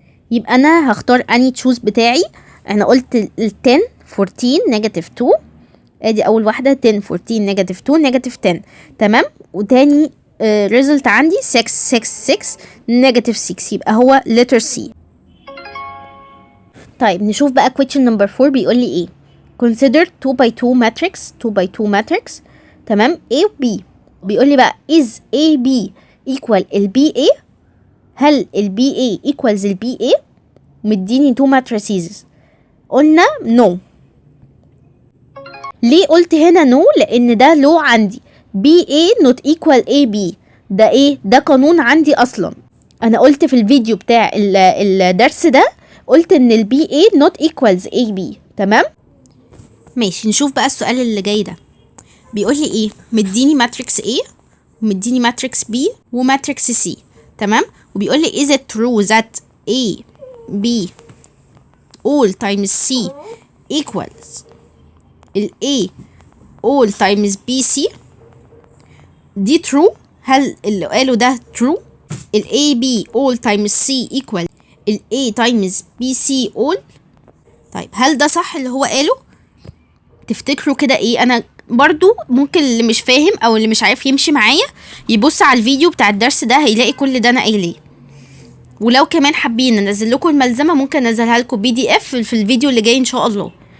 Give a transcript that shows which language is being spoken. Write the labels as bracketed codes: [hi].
[ar] يبقى انا هختار اني تشوز بتاعي. انا قلت ال 10 14 نيجاتيف 2. ادي اول واحده 10 14 نيجاتيف 2 نيجاتيف 10. تمام. وتاني ريزلت عندي 6 6 6 نيجاتيف 6. يبقى هو letter C. طيب نشوف بقى question number 4 بيقول لي ايه. [en] consider 2 by 2 matrix 2 by 2 matrix. [ar] تمام. A و B. بيقول لي بقى [en] is AB equal [ar] ال BA. هل ال BA equals ال BA؟ مديني 2 matrices. قلنا no. ليه قلت هنا no؟ لان ده لو عندي BA [en] not equal [ar] AB. ده ايه؟ ده قانون عندي اصلا. انا قلت في الفيديو بتاع الدرس ده قلت ان ال BA [en] not equals [ar] AB. تمام. ماشي. نشوف بقى السؤال اللي جاي ده. بيقول لي ايه؟ مديني ماتريكس A ومديني ماتريكس B وماتريكس C. تمام. وبيقول لي [en] is it true that A B all times C equals ال A all times BC. دي true. [ar] هل اللي قاله ده [en] true؟ ال AB all times C equal ال A times BC all. [ar] طيب هل ده صح اللي هو قاله؟ تفتكروا كده ايه؟ انا برضو ممكن اللي مش فاهم او اللي مش عارف يمشي معايا يبص على الفيديو بتاع الدرس ده هيلاقي كل ده انا قايلاه. ولو كمان حابين انزل لكم الملزمه ممكن انزلها لكم PDF في الفيديو اللي جاي ان شاء الله.